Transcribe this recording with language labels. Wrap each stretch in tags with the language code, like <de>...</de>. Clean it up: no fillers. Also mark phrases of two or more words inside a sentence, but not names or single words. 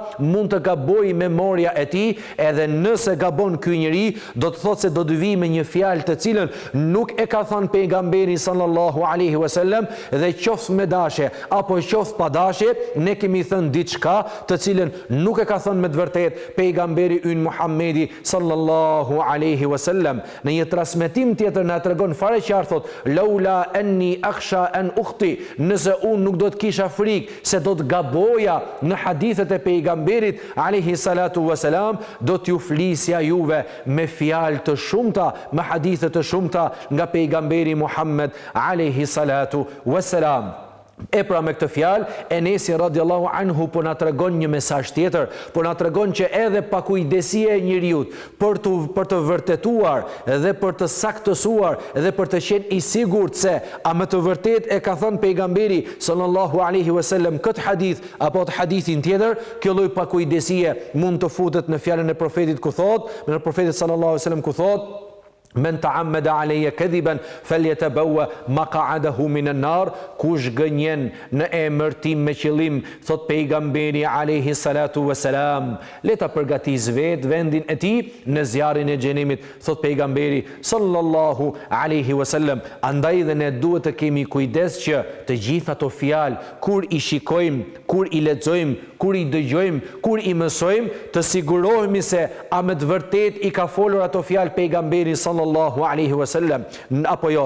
<sq>mund të gabojë memoria e tij, edhe nëse gabon ky njeri, do të thotë se do të vijë me një fjalë të cilën nuk e ka thënë pejgamberi</sq> <ar>صلى الله عليه وسلم,</ar> <sq>dhe qoftë me dashje apo qoftë pa dashje, ne kemi thënë diçka të cilën nuk e ka thënë me të vërtetë pejgamberi ynë Muhamedi</sq> <ar>صلى الله عليه وسلم.</ar> <sq>Në një transmetim tjetër na tregon fare qartë, thotë</sq> <ar>لولا أني أخشى أن أخطئ,</ar> <sq>nëse unë nuk do të kisha frikë se do të gaboja në hadithet e pejgamberit</sq> <ar>عليه الصلاة والسلام,</ar> <sq>do t'ju flisja juve me fjalë të shumta, me hadithe të shumta nga pejgamberi Muhammed</sq> <ar>عليه الصلاة والسلام.</ar> <sq>E pra me këtë fjalë, Enesi</sq> <ar>رضي الله عنه</ar> <sq>po na tregon një mesazh tjetër, po na tregon që edhe pakujdesia e njeriut për të vërtetuar dhe për të saktësuar dhe për të qenë i sigurt se a me të vërtet e ka thënë pejgamberi</sq> <ar>صلى الله عليه</ar> <sq>wasallam këtë hadith apo të hadithin tjetër, kjo lloj pakujdesie mund të futet në fjalën e profetit ku thot, në profetit</sq> <ar>صلى الله عليه وسلم</ar> <sq>ku thot:</sq> <ar>من تعمد علي كذبا فليتبوأ مقعده من النار,</ar> <sq>kush gënjen në emër tim me qëllim, thot pejgamberi</sq> <ar>عليه الصلاة والسلام,</ar> <sq>le ta përgatis vendin e tij në zjarrin e xhenemit, thot pejgamberi</sq> <ar>صلى الله عليه وسلم.</ar> <sq>Andaj dhe ne duhet të kemi kujdes që të gjitha ato fjalë kur i shikojmë, kur i lexojmë, kur i dëgjojmë, kur i mësojmë, të sigurohemi se a me të vërtet i ka folur ato fjalë pejgamberi</sq> <ar>صلى الله عليه وسلم</ar> <sq>apo jo.</sq>